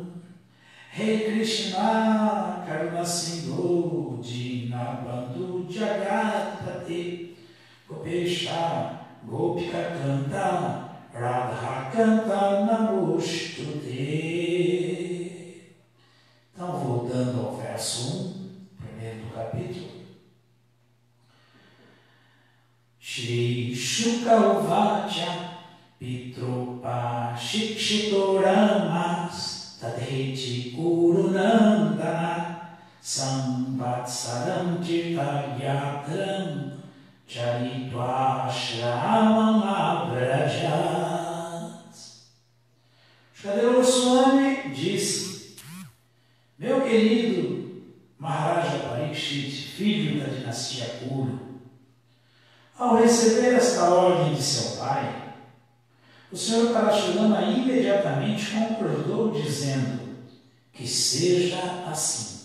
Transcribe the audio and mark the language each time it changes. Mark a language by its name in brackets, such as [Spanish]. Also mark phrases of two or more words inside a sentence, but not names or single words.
[Sanskrit] हे कृष्ण करुणा सिन्धो दीनबन्धो जगत्पते गोपेश गोपिका कान्त राधा कान्त नमोऽस्तु ते. [Portuguese] Então, voltando ao verso 1, primeiro do capítulo. [Sanskrit] श्री शुक उवाच पित्रोप शिक्षितो रामस् तथेति कुरुनन्दन संवत्सरं तीर्थयात्रां चरित्वाश्रमम् आव्रजत्. [Portuguese] Shukadeva Goswami disse: meu querido Maharaja Parikshit, filho da dinastia Kuru, ao receber esta ordem de seu pai, o Senhor Parashurama imediatamente concordou, dizendo que seja assim.